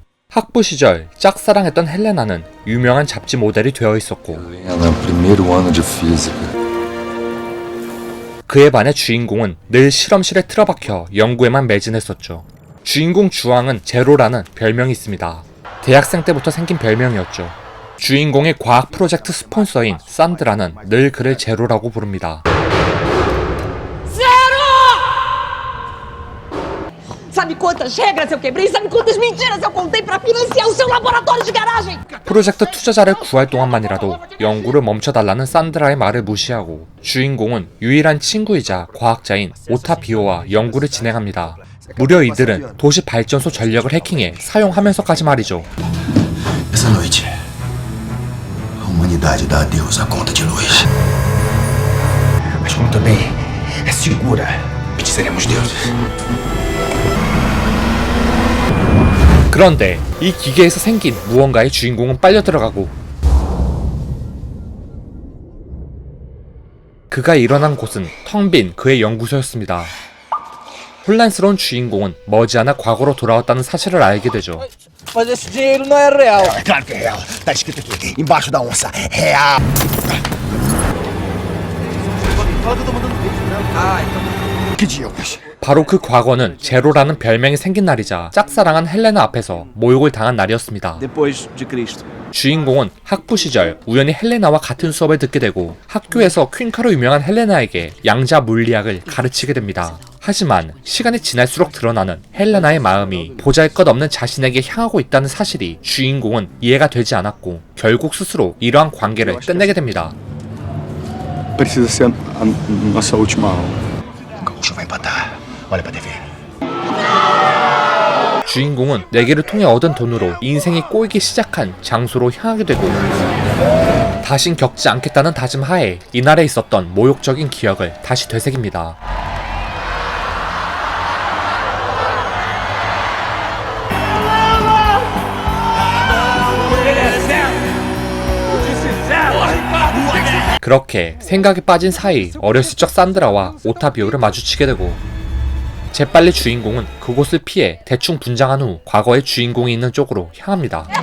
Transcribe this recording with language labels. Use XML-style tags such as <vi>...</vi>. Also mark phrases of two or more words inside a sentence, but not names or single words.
<ko>학부 시절 짝사랑했던 헬레나는 유명한 잡지 모델이 되어 있었고, 그에 반해 주인공은 늘 실험실에 틀어박혀 연구에만 매진했었죠. 주인공 주앙은 제로라는 별명이 있습니다. 대학생 때부터 생긴 별명이었죠. 주인공의 과학 프로젝트 스폰서인 산드라는 늘 그를 제로라고 부릅니다.</ko> <pt>Sabe quantas regras eu quebrei? Sabe quantas mentiras eu contei para financiar o seu laboratório de garagem?</pt> <ko>프로젝트 투자자를 구할 동안만이라도 연구를 멈춰달라는 산드라의 말을 무시하고 주인공은 유일한 친구이자 과학자인 오타비오와 연구를 진행합니다. 무려 이들은 도시 발전소 전력을 해킹해 사용하면서까지 말이죠.</ko> <pt>Essa noite, a humanidade dá adeus à conta de luz. Mas como também é segura, seremos deuses.</pt> <ko>그런데 이 기계에서 생긴 무언가에 주인공은 빨려 들어가고, 그가 일어난 곳은 텅 빈 그의 연구소였습니다. 혼란스러운 주인공은 머지않아 과거로 돌아왔다는 사실을 알게 되죠.</ko> <pt>Mas esse dinheiro não é real. É claro que é real. Tá escrito aqui, embaixo da onça. Real. Que diabos?</pt> <ko>바로 그 과거는 제로라는 별명이 생긴 날이자 짝사랑한 헬레나 앞에서 모욕을 당한 날이었습니다.</ko> <pt>Depois de Cristo.</pt> <ko>주인공은 학부 시절 우연히 헬레나와 같은 수업을 듣게 되고 학교에서 퀸카로 유명한 헬레나에게 양자 물리학을 가르치게 됩니다. 하지만 시간이 지날수록 드러나는 헬레나의 마음이 보잘것없는 자신에게 향하고 있다는 사실이 주인공은 이해가 되지 않았고 결국 스스로 이러한 관계를 끝내게 됩니다.</ko> <pt>Precisa ser a nossa última aula. O gaúcho vai empatar. Olha pra TV.</pt> <ko>주인공은 내기를 통해 얻은 돈으로 인생이 꼬이기 시작한 장소로 향하게 되고, 다신 겪지 않겠다는 다짐하에 이날에 있었던 모욕적인 기억을 다시 되새깁니다. 그렇게 생각에 빠진 사이 어렸을 적 산드라와 오타비오를 마주치게 되고, 재빨리 주인공은 그곳을 피해 대충 분장한 후 과거의 주인공이 있는 쪽으로 향합니다.</ko>